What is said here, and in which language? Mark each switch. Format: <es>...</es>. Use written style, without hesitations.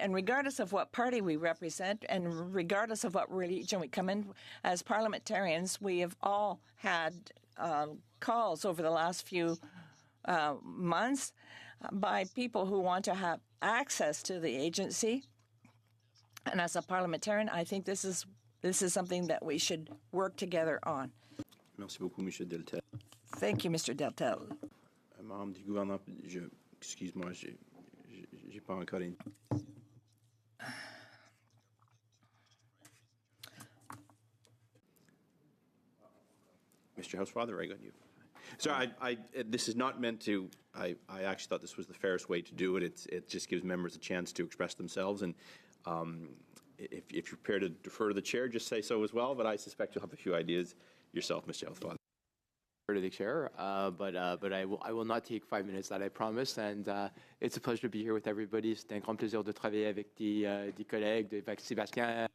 <en>And regardless of what party we represent, and regardless of what religion we come in, as parliamentarians, we have all had calls over the last few months by people who want to have access to the agency. And as a parliamentarian, I think this is something that we should work together on.</en> <fr>Merci beaucoup, M. Deltel.</fr> <en>Thank you, Mr. Deltel.</en> <fr>Membre du gouvernement, excuse-moi, j'ai pas encore une.</fr> <en>Mr. Housefather, I got you. Sorry, this is not meant to. I actually thought this was the fairest way to do it. It just gives members a chance to express themselves, and if you're prepared to defer to the chair, just say so as well. But I suspect you'll have a few ideas yourself, Mr. Housefather. To the chair, but I will not take 5 minutes that I promised, and it's a pleasure to be here with everybody.</en> <fr>C'est un grand plaisir de travailler avec des collègues, avec Sébastien.</fr>